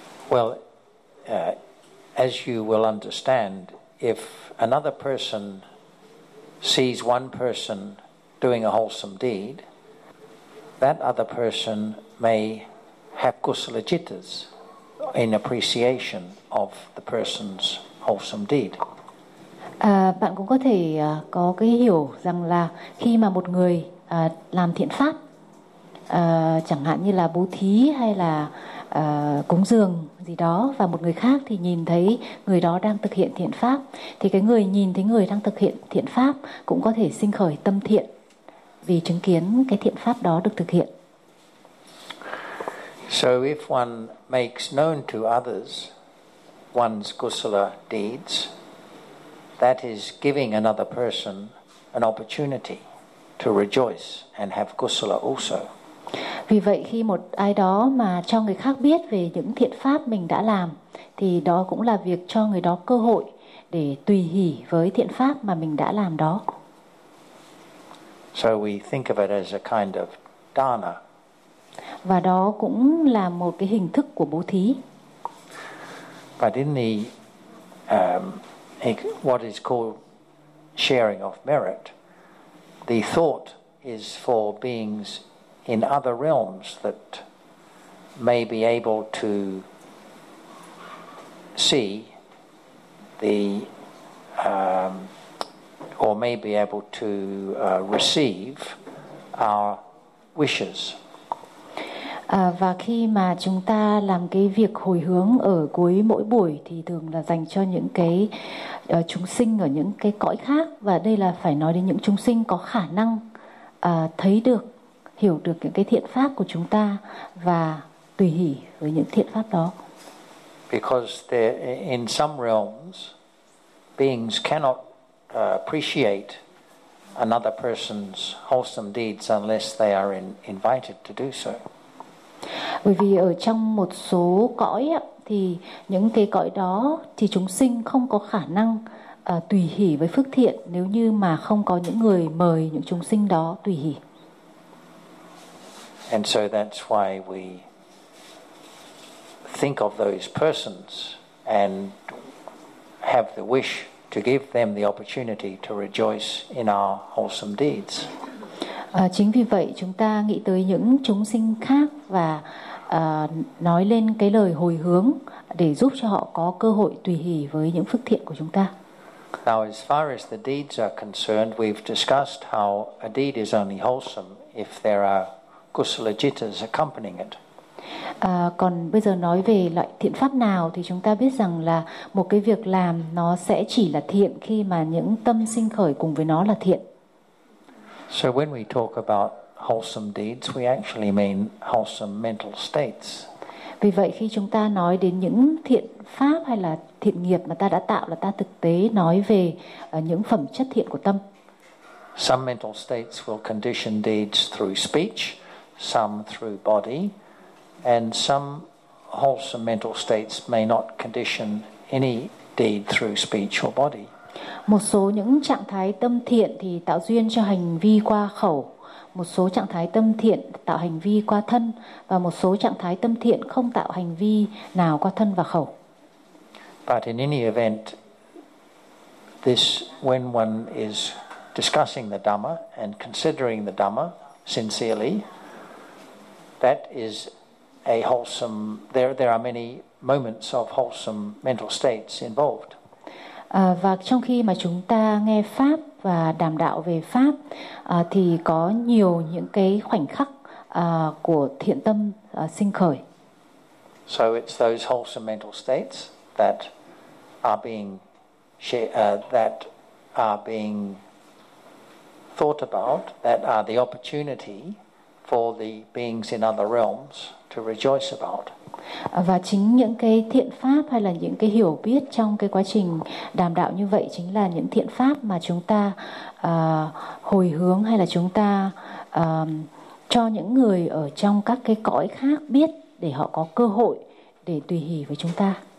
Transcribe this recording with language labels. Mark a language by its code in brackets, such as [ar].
[en] well, as you will understand, if another person sees one person doing a wholesome deed, that other person may have kusala jittas in appreciation of the person's wholesome deed. [vi] Bạn cũng có thể có cái hiểu rằng là khi mà một người làm thiện pháp, chẳng hạn như là bố thí hay là cúng dường gì đó, và một người khác thì nhìn thấy người đó đang thực hiện thiện pháp, thì cái người nhìn thấy người đang thực hiện thiện pháp cũng có thể sinh khởi tâm thiện vì chứng kiến cái thiện pháp đó được thực hiện. [en] So if one makes known to others one's kusala deeds, that is giving another person an opportunity to rejoice and have kusala also. [vi] Vì vậy khi một ai đó mà cho người khác biết về những thiện pháp mình đã làm, thì đó cũng là việc cho người đó cơ hội để tùy hỷ với thiện pháp mà mình đã làm đó. [en] So we think of it as a kind of dana. [vi] Và đó cũng là một cái hình thức của bố thí. [en] But in the what is called sharing of merit, the thought is for beings in other realms that may be able to see the or may be able to receive our wishes. [vi] Và khi mà chúng ta làm cái việc hồi hướng ở cuối mỗi buổi thì thường là dành cho những cái chúng sinh ở những cái cõi khác, và đây là phải nói đến những chúng sinh có khả năng thấy được, hiểu được những cái thiện pháp của chúng ta và tùy hỷ với những thiện pháp đó. [en] Because there, in some realms beings cannot appreciate another person's wholesome deeds unless they are invited to do so. [vi] Bởi vì ở trong một số cõi ấy, thì những cái cõi đó thì chúng sinh không có khả năng tùy hỷ với phước thiện nếu như mà không có những người mời những chúng sinh đó tùy hỷ. [en] And so that's why we think of those persons and have the wish to give them the opportunity to rejoice in our wholesome deeds. [vi] Chính vì vậy chúng ta nghĩ tới những chúng sinh khác và nói lên cái lời hồi hướng để giúp cho họ có cơ hội tùy hỷ với những phước thiện của chúng ta. [en] Now, as far as the deeds are concerned, we've discussed how a deed is only wholesome if there are kusala jitas accompanying it. [vi] Còn bây giờ nói về loại thiện pháp nào thì chúng ta biết rằng là một cái việc làm nó sẽ chỉ là thiện khi mà những tâm sinh khởi cùng với nó là thiện. [en] So when we talk about wholesome deeds, we actually mean wholesome mental states. [vi] Vì vậy khi chúng ta nói đến những thiện pháp hay là thiện nghiệp mà ta đã tạo là ta thực tế nói về những phẩm chất thiện của tâm. [en] Some mental states will condition deeds through speech, some through body, and some wholesome mental states may not condition any deed through speech or body. [vi] Một số những trạng thái tâm thiện thì tạo duyên cho hành vi qua khẩu, một số trạng thái tâm thiện tạo hành vi qua thân, và một số trạng thái tâm thiện không tạo hành vi nào qua thân và khẩu. [en] But in any event, this, when one is discussing the Dhamma and considering the Dhamma sincerely, that is a wholesome, there are many moments of wholesome mental states involved. [vi] Và trong khi mà chúng ta nghe pháp và đàm đạo về pháp thì có nhiều những cái khoảnh khắc của thiện tâm sinh khởi. [en] So it's those wholesome mental states that are being thought about, that are the opportunity for the beings in other realms to rejoice about. [vi] Và chính những cái thiện pháp hay là những cái hiểu biết trong cái quá trình đàm đạo như vậy chính là những thiện pháp mà chúng ta hồi hướng hay là chúng ta cho những người ở trong các cái cõi khác biết để họ có cơ hội để tùy hỷ với chúng ta.